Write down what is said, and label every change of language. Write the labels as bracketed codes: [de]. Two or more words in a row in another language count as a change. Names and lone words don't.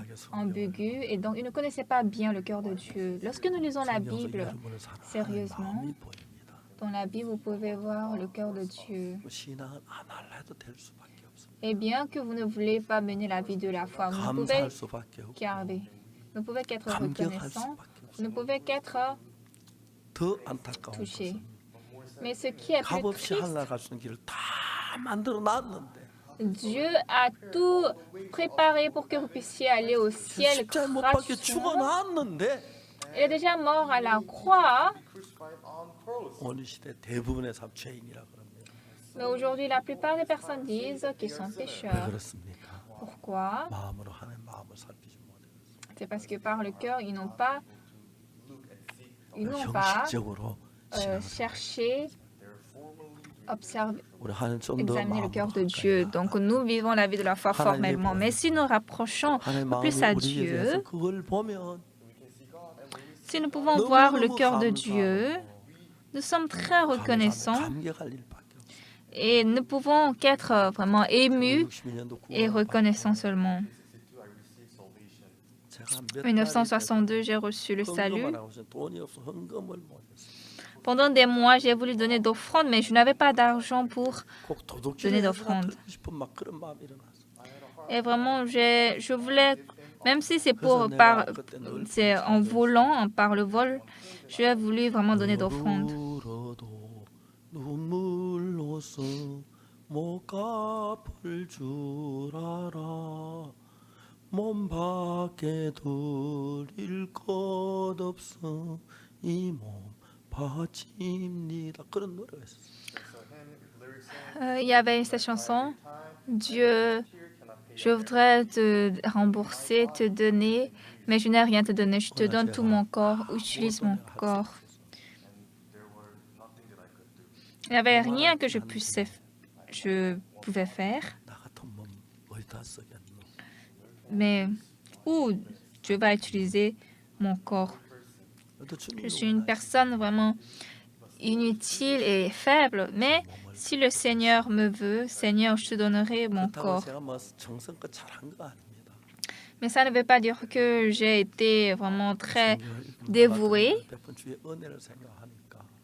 [ko] 진지하게 성경을 [fr] ambigu et donc ils ne connaissaient pas bien le cœur de Dieu. Lorsque nous lisons la [ko] 성경에서 [fr] Bible [ko] 여러분을 사랑하는 [fr] sérieusement, [ko] 마음이 보입니다. [fr] dans la Bible, vous pouvez voir le cœur de Dieu. [ko] 신앙은 안 할래도 될 수밖에 없습니다. [fr] Et bien que vous ne voulez pas mener la vie de la foi, vous ne pouvez [ko] 감사할 수밖에 없고 [fr] garder. Vous ne pouvez qu'être [ko] 감격할 [fr] reconnaissant. [ko] 수밖에 [fr] Vous ne [ko] 없습니다. [fr] pouvez qu'être [ko] 더 안타까운 [fr] touché. [ko] 것은 [fr] Mais ce qui est [ko] 값 [fr] plus [ko] 없이 [fr] triste, [ko] 하늘나라 갈 수 있는 길을 다 만들어 놨는데 [fr] Dieu a tout préparé pour que vous puissiez aller au ciel [ko] 십자에 못 박혀 [fr] gratuitement. [ko] 죽어놨는데 [fr] Il est déjà mort à la croix, [en] Crucified on cross. [ko] 오늘 시대 대부분의 삶 죄인이라 그럽니다. [fr] mais aujourd'hui la plupart des personnes disent qu'ils sont [ko] 왜 [fr] pécheurs. [ko] 그렇습니까? [fr] Pourquoi? [ko] 마음으로 하나님 마음을 살피지 못해요. [fr] C'est parce que par le cœur, ils n'ont pas [ko] 형식적으로 신앙을 [fr] cherché, observé, [ko] 우리 하나님 좀더 [fr] examiner le cœur de [ko] 마음으로 [fr] Dieu. [ko] 가까이 [fr] Donc nous vivons la vie de la foi formellement. Mais si nous rapprochons [ko] 하나님 [fr] plus [ko] 마음이 [fr] à [ko] 우리에 대해서 [fr] Dieu, [ko] 그걸 보면 [fr] si nous pouvons voir le cœur de Dieu, nous sommes très reconnaissants [ko] 감격할 일밖에 없어요. [fr] et ne pouvons qu'être vraiment émus [ko] 62년도 [fr] et reconnaissants seulement. En 1962, j'ai reçu le salut. [ko] 돈이 없어 헌금을 못했어요. [fr] Pendant des mois, j'ai voulu donner d'offrandes, mais je n'avais pas d'argent pour [ko] 꼭 도둑질을 [fr] donner [ko] 해서 [fr] d'offrande. [ko] 드리고 싶은 막 그런 마음이 일어났어요. [fr] Et vraiment, je voulais, même si c'est c'est en volant, par le vol, j'ai voulu vraiment donner d'offrandes. [ko] 울어도 눈물로써 못 갚을 줄 알아 몸 밖에 드릴 것 없어 이 몸 바칩니다. 그런 노래가 있었어요. [fr] Il y avait cette chanson, Dieu, je voudrais te rembourser, te donner, mais je n'ai rien à te donner. Je te donne tout mon corps, utilise mon corps. Il n'y avait rien que je pouvais faire, [ko] 나 같은 몸 어디다 쓰겠노? [fr] mais où Dieu va utiliser mon corps. [ko] 너도 주님이 [fr] Je suis une personne vraiment inutile et faible, mais si le Seigneur me veut, Seigneur, je te donnerai mon [ko] 그렇다고 [fr] corps. [ko] 제가 뭐 정성껏 잘한 거 아닙니다. [fr] Mais ça ne veut pas dire que j'ai été vraiment très dévouée. [ko] 베푼 주의 은혜를 생각하니까